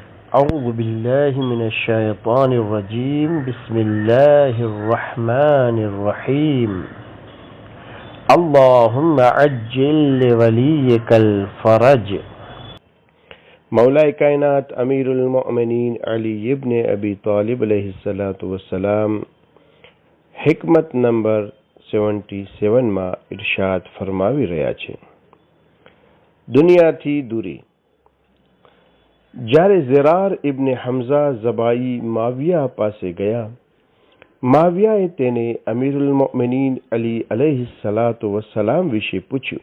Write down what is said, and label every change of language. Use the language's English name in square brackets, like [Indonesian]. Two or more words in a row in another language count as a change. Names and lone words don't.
[Arabic] أعوذ بالله من الشيطان الرجيم بسم الله الرحمن الرحيم اللهم عجل لوليك الفرج [Gujarati] મૌલાએ કાયનાત અમીરુલ મોમિનીન અલી ઇબ્ન અબી તાલિબ અલૈહિસ્સલામ હિકમત નંબર 77 માં ઇરશાદ ફરમાવી રહ્યા છે, દુનિયાથી દૂરી. જ્યારે ઝિરાર ઇબ્ન હમઝા ઝબાઈ માવિયા પાસે ગયા, માવિયાએ તેને અમીરુલ મોમિનીન અલી अलैहिस्सलाम વિશે પૂછ્યું.